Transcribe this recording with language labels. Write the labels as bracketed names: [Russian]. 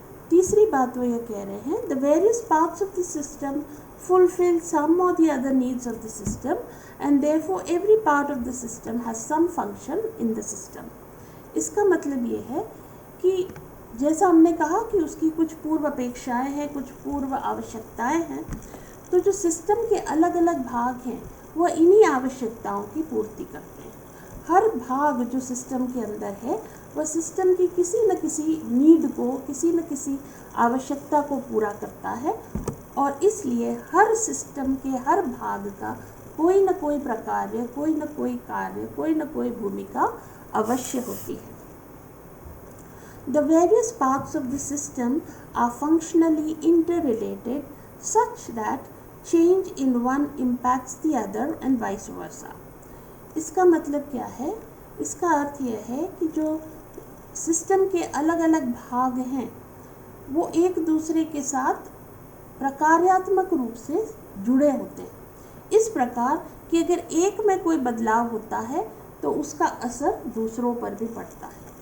[Hindi] तीसरी बात वो ये कह रहे हैं, [English] The various parts of the system fulfill some or the other needs of the system and therefore every part of the system has some function in the system. [Hindi] इसका मतलब ये है कि जैसा हमने कहा कि उसकी कुछ पूर्व अपेक्षाएं हैं, कुछ पूर्व आवश्यकताएं हैं, तो जो सिस्टम के अलग अलग भाग हैं वह इन्हीं आवश्यकताओं की पूर्ति करते हैं। हर भाग जो सिस्टम के अंदर है वह सिस्टम की किसी न किसी नीड को, किसी न किसी आवश्यकता को पूरा करता है और इसलिए हर सिस्टम के हर भाग का कोई न कोई प्रकार्य, कोई न कोई कार्य, कोई न कोई भूमिका अवश्य होती है। [English] The various parts of the system are functionally interrelated such that change in one impacts the other and vice versa. [Hindi] इसका मतलब क्या है? इसका अर्थ यह है कि जो सिस्टम के अलग अलग भाग हैं वो एक दूसरे के साथ प्रकार्यात्मक रूप से जुड़े होते हैं, इस प्रकार कि अगर एक में कोई बदलाव होता है तो उसका असर दूसरों पर भी पड़ता है।